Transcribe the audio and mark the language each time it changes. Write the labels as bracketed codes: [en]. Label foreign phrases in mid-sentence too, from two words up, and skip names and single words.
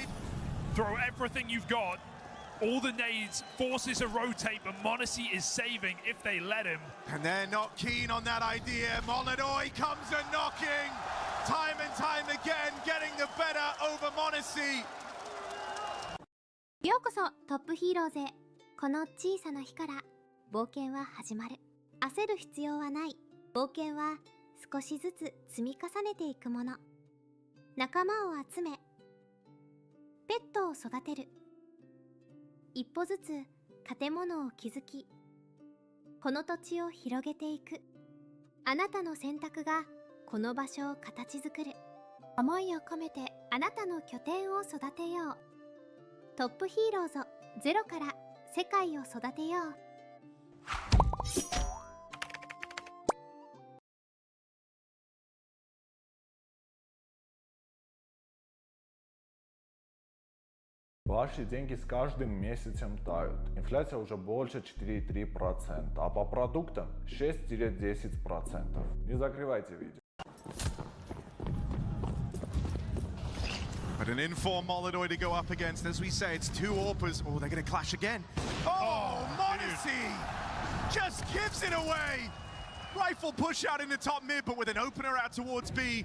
[en] Throw everything you've got. All the nades, forces a rotate, but m0NESY is saving if they let him. And they're not keen on that idea. Molodoi comes a knocking. Time and time again, getting the better over m0NESY. [ja] ようこそトップヒーローズへ。この小さな日から冒険は始まる。焦る必要はない。冒険は少しずつ積み重ねていくもの。仲間を集め、ペットを育てる。一歩ずつ建物を築き、この土地を広げていく。あなたの選択がこの場所を形作る。思いを込めてあなたの拠点を育てよう。トップヒーローズゼロから世界を育てよう。 [ru] Ваши деньги с каждым месяцем тают. Инфляция уже больше 4,3%, а по продуктам 6-10%. Не закрывайте видео. [en] But an in-form Molodoi to go up against. As we say, it's 2 AWPers. Oh, they're going to clash again. Oh, m0NESY just gives it away. Rifle push out in the top mid, but with an opener out towards B.